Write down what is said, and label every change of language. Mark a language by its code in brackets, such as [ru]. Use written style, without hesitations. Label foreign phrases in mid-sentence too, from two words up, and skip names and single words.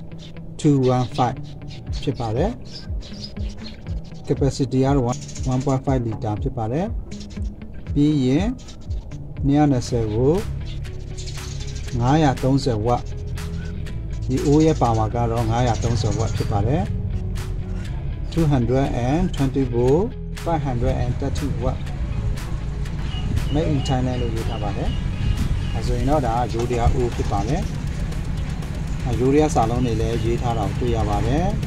[my] 215 ဖြစ်ပါတယ် capacity ကတော့ 1.5 liter ဖြစ်ပါတယ်ပြီးရင်220ကို930 watt ဒီအိုးရဲ့ပါဝါကတော့930 watt ဖြစ်ပါတယ် [en] 220 volt 530 watt made in China [my] လို့ရေးထားပါတယ်အဲဆိုရင်တော့ဒါကရိုးတရားအိုးဖြစ်ပါတယ်ရိုးတရားစာလုံးတွေလည်းရေးထားတာကိုတွေ့ရပါတယ်